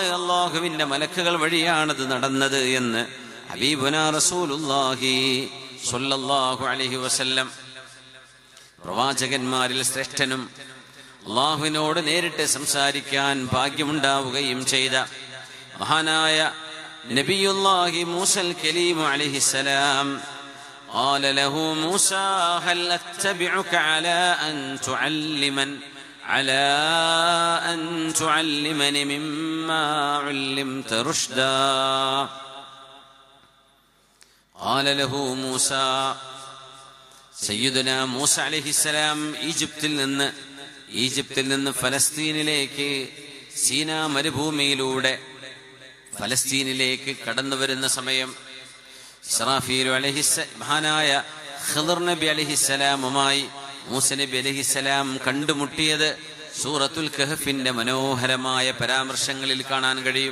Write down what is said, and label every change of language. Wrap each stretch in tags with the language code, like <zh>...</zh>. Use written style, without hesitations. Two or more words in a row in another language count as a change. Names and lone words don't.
<ml>അള്ളാഹുവിന്റെ മലക്കുകൾ വഴിയാണത് നടന്നത് എന്ന്</ml> <ar>حبيبنا رسول الله صلى الله عليه وسلم,</ar> <ml>പ്രവാചകന്മാരിൽ ശ്രേഷ്ഠനും അള്ളാഹുവിനോട് നേരിട്ട് സംസാരിക്കാൻ ഭാഗ്യമുണ്ടാവുകയും ചെയ്ത മഹാനായ</ml> <ar>نبي الله موسى الكليم عليه السلام قال له موسى هل أتبعك على أن تعلمني مما علمت رشدا قال له موسى سيدنا موسى عليه السلام</ar> <ml>ഈജിപ്തിൽ നിന്ന് ഫലസ്തീനിലേക്ക് സീനാ മരുഭൂമിയിലൂടെ ഫലസ്തീനിലേക്ക് കടന്നു വരുന്ന സമയം ഇസ്രാഫീൽ മഹാനായ ഖിദ്ർ നബി അലൈഹിസ്സലാമുമായി മൂസ നബി അലൈഹിസ്സലാം കണ്ടുമുട്ടിയത് സൂറത്തുൽ കഹ്ഫിന്റെ മനോഹരമായ പരാമർശങ്ങളിൽ കാണാൻ കഴിയും.</ml>